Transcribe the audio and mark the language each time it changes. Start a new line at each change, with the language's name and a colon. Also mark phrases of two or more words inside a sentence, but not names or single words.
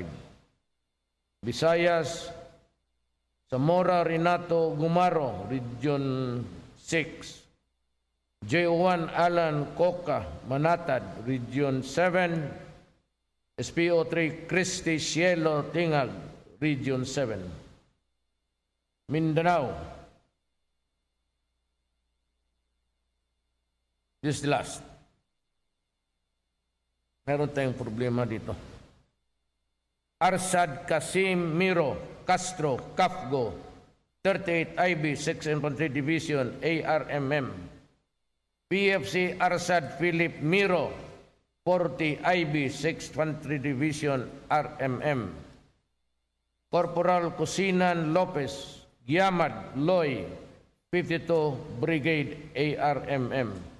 English: Visayas, Zamora Renato Gumaro, Region 6. J1 Alan Coca, Manatad, Region 7. SPO3 Christy Cielo Tingag, Region 7. Mindanao. This is the last.
Filipino: Meron tayong problema dito.
English: Arsad Kasim Miro Castro Kafgo, 38 IB 6 Infantry Division, ARMM. PFC Arsad Philip Miro, 40 IB 6th Infantry Division RMM, Corporal Cusinan Lopez, Giamad Loy, 52 Brigade ARMM,